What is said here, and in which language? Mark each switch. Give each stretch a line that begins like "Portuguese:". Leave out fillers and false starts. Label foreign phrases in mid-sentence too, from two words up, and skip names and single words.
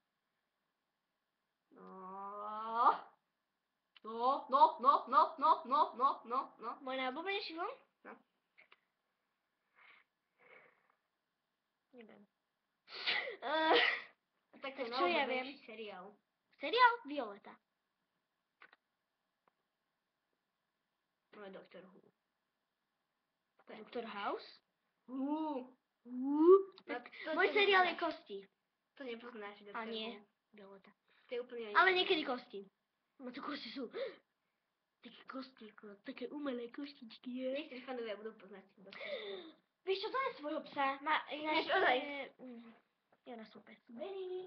Slovak: No. Môj najobľúbenejší film? No. Neviem. Tak Tak čo ja viem? Seriál. Seriál? Violeta. No, Doctor Who. Dr. House? Tak, Môj seriál je Kosti. To nepoznáš, Doctor A nie, Who. Violeta. To je úplne... Ale niekedy kosti. No to kosti sú také kosti, ako také umelé koštičky. Niektorí fanovia budú poznať Doctor Who. Vieš čo, to je svojho psa. Má ináč... Je na super. Benny.